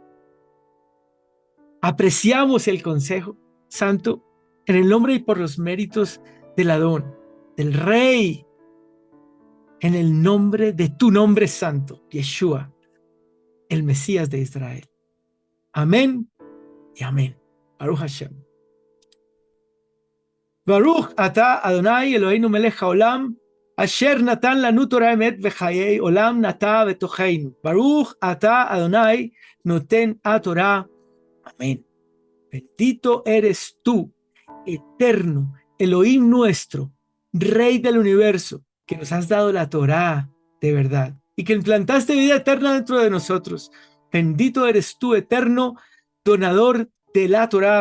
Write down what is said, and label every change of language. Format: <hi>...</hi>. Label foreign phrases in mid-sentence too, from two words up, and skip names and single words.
<es>Apreciamos el consejo, Santo, en el nombre y por los méritos del Adón, del Rey, en el nombre de tu nombre santo, Yeshua, el Mesías de Israel. Amén y amén.</es> <he>ברוך השם. ברוך אתה אדוני אלוהינו מלך העולם, אשר נתן לנו תורת אמת וחיי עולם נטע בתוכנו. ברוך אתה אדוני נותן התורה.</he> <es>Amén. Bendito eres tú, eterno, Elohim nuestro, Rey del universo, que nos has dado la Torá de verdad y que implantaste vida eterna dentro de nosotros. Bendito eres tú, eterno, donador de la Torá.</es>